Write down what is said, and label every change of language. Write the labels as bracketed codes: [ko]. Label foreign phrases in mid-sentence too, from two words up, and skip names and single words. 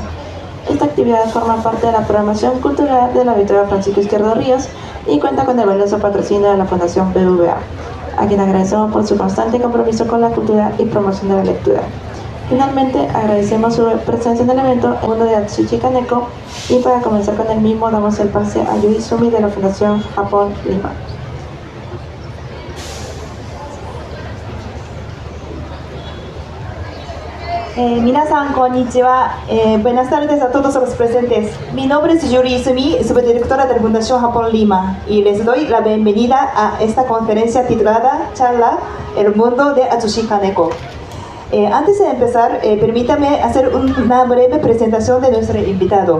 [es] Esta actividad forma parte de la programación cultural de la Victoria Francisco Izquierdo Ríos y cuenta con el valioso patrocinio de la Fundación BBVA, a quien agradecemos por su constante compromiso con la cultura y promoción de la lectura. Finalmente, agradecemos su presencia en el evento en uno de Atsushi Kaneko, y para comenzar con el mismo damos el pase a Yui Sumi de la Fundación Japón Lima. [ja] 皆さん、こんにちは. [es] Buenas tardes a todos los presentes. Mi nombre es Yuri Sumi, subdirectora de la Fundación Japón Lima, y les doy la bienvenida a esta conferencia titulada Charla El Mundo de Atsushi Kaneko. Antes de empezar, permítame hacer una breve presentación de nuestro invitado.